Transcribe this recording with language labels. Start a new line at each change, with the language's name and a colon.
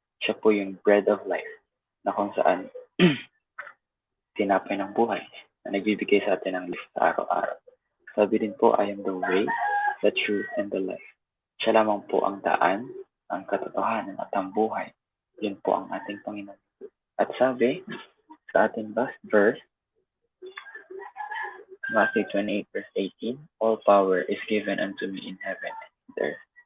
Filipino: Siya po yung bread of life, na kung saan tinapay ng buhay na nagbibigay sa atin ng life sa araw-araw. Sabi din po,
English: I am the way, the truth, and the life.
Filipino: Siya lamang po ang daan, ang katotohanan at ang buhay. Yun po ang ating Panginoon. At sabi sa ating last verse,
English: Matthew 28 verse 18, all power is given unto me in heaven and earth.